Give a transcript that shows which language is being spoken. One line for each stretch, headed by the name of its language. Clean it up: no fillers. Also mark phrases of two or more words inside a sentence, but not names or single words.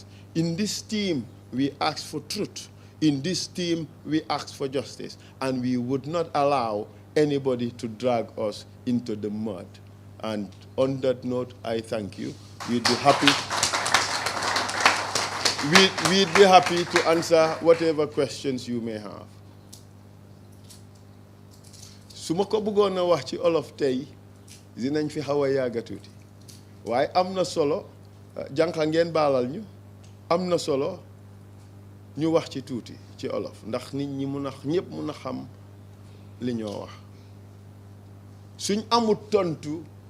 English: In this team, we ask for truth. In this team, we ask for justice. And we would not allow anybody to drag us into the mud. And on that note, I thank you. We'd be happy. We'd be happy to answer whatever questions you may have.
Wolof: su ma ko bëggoon a wax ci olof tey dinañ fi xaw a yàgga tuuti waaye am na solo jànqa ngeen baalal ñu am na solo ñu wax ci tuuti ci olof ndax nit ñi mun a ñëpp mun a xam li ñoo wax suñ amul tontu